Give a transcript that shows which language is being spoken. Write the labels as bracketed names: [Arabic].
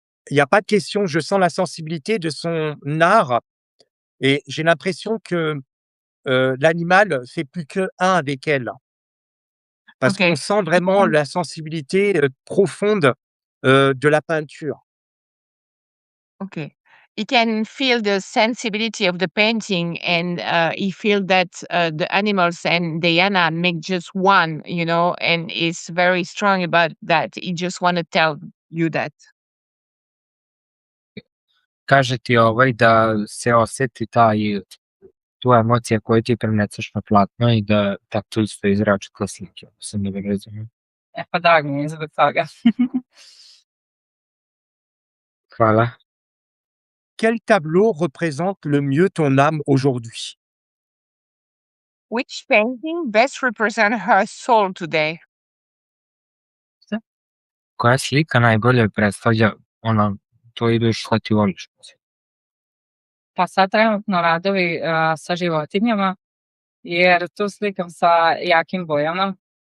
[French] Il y a pas de question, je sens la sensibilité de son art et j'ai l'impression que, l'animal fait plus qu'1 avec elle. Parce qu'on Ok. sent vraiment la sensibilité, profonde, de la peinture. Ok. [English] he can feel the sensibility of the painting, and he feel that the animals and Diana make just one, and is very strong about that. He just want to tell you that. [Croatian] Kaže ti da se osjeti tu emocija koju ti prenecaš na platno i da tako isto izrači kroz slike. Sam da razumijem. [Serbian] Pa drago mi je zbog toga. Hvala. [French] Quel tableau représente le mieux ton âme aujourd'hui? [English] Which painting best represent her soul today? [Croatian] Koja slika najbolje predstavlja tvoju dušu, što ti voliš? [Serbian] Pa sad trenutno radovi sa životinjama, jer tu slikam sa jakim bojama.